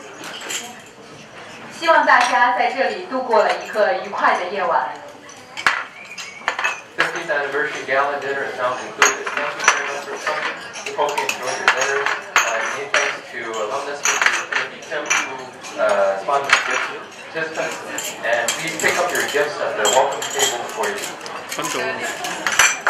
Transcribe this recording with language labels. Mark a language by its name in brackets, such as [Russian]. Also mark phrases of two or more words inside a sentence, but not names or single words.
[Chinese] 希望大家在这里度過了一個愉快的夜晚。 [English] 50th anniversary gala dinner is now concluded. Thank you very much for coming. We hope you enjoyed your dinner. Many thanks to alumnus Timothy Tim who sponsored the participants. And please pick up your gifts at the welcome table for you.